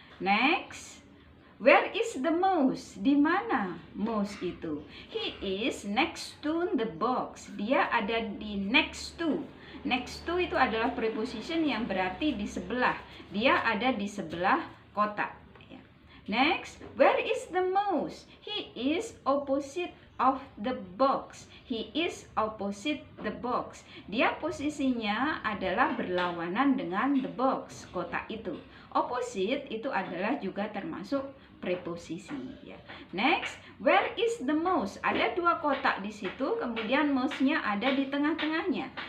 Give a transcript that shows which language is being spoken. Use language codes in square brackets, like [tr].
[en] Next, where is the mouse? [id] Di mana mouse itu? [en] He is next to the box. [id] Dia ada di next to. Next to itu adalah preposition yang berarti di sebelah. Dia ada di sebelah kotak. [en] Next, where is the mouse? He is opposite of the box. He is opposite the box. [id] Dia posisinya adalah berlawanan dengan [en] the box, [id] kotak itu. Opposite itu adalah juga termasuk preposisi ya. [en] Next, where is the mouse? [id] Ada dua kotak di situ, kemudian mouse-nya ada di tengah-tengahnya.